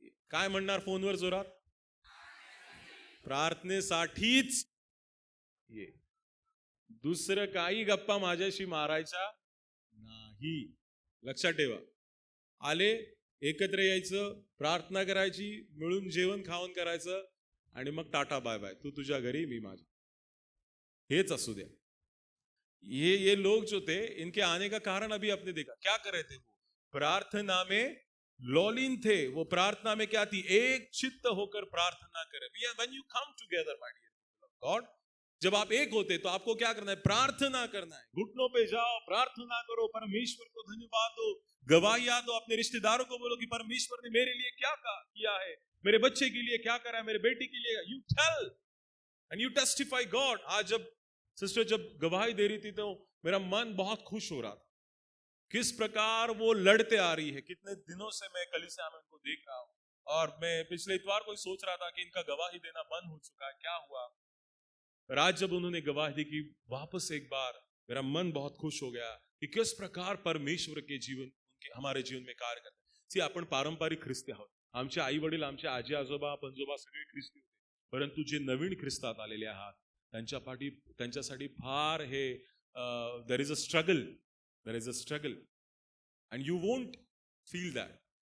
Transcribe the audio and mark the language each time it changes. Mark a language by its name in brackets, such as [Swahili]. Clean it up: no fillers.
[Marathi] काय म्हणणार फोनवर जोरात? प्रार्थनेसाठीच ये, दुसरं काही गप्पा माझ्याशी मारायचा नाही। लक्षात ठेवा, आले, एकत्र यायचं, प्रार्थना करायची, मिळून जेवण खावण करायचं, आणि मग टाटा बाय बाय, तू तुझ्या घरी, मी माझ्या, हेच असू द्या। [Hindi] ये लोग जो थे, इनके आने का कारण अभी आपने देखा, क्या कर रहे थे वो? प्रार्थना में लॉलीन थे। वो प्रार्थना में क्या थी? एक चित्त होकर प्रार्थना करें। [English] when you come together my dear God, [Hindi] जब आप एक होते तो आपको क्या करना है? प्रार्थना करना है। घुटनों पे जाओ, प्रार्थना करो, परमेश्वर को धन्यवाद दो, गवाहियां दो, अपने रिश्तेदारों को बोलो कि परमेश्वर ने मेरे लिए क्या किया है, मेरे बच्चे के लिए क्या करा है, मेरे बेटी के लिए। [English] You tell and you testify God. [Hindi] आज जब सिस्टर जब गवाही दे रही थी तो मेरा मन बहुत खुश हो रहा था, किस प्रकार वो लड़ते आ रही है। कितने दिनों से मैं कलीसिया में उनको देख रहा हूँ, और मैं पिछले इतवार को सोच रहा था कि इनका गवाही देना बंद हो चुका है, क्या हुआ। पर आज जब उन्होंने गवाही दी कि वापस एक बार, मेरा मन बहुत खुश हो गया कि किस प्रकार परमेश्वर के जीवन, हमारे जीवन में कार्य करते हैं। [Marathi] सी, आपण पारंपरिक ख्रिस्ती आहोत, आमचे आई वडील, आमचे आजी आजोबा पणजोबा सगळे ख्रिस्ती होते, परंतु जे नवीन ख्रिस्तात आलेले आहात, त्यांच्यासाठी फार हे [English] There is a struggle and you won't feel that.